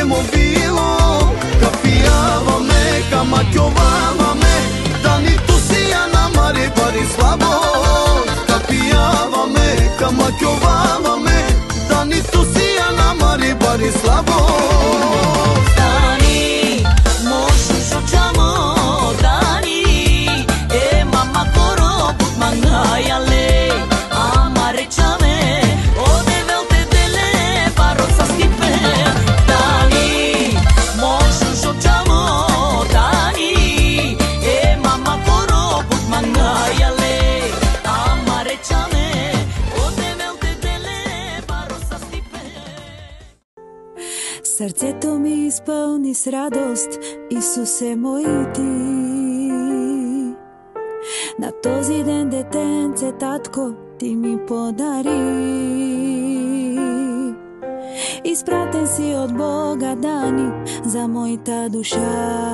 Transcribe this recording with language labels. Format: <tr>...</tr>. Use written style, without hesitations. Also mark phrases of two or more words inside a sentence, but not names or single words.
<rom>movilo, capiava me, camachiovava me, dani tu sia na mare pari slabo, capiava me, camachiovava me, dani tu sia na mare pari slabo. Dani, mo jujo chamo, Dani, mama koro put mangayale, amare chame, o develte dele paro saskipe. Dani, mo jujo chamo, Dani, mama koro put mangayale, amare chame, o develte dele paro saskipe.</rom> <bg>Сърцето ми изпълни с радост, Исусе мой ти. На този ден, детенце, татко, ти ми подари. Изпратен си от Бога, Дани, за моята душа.</bg>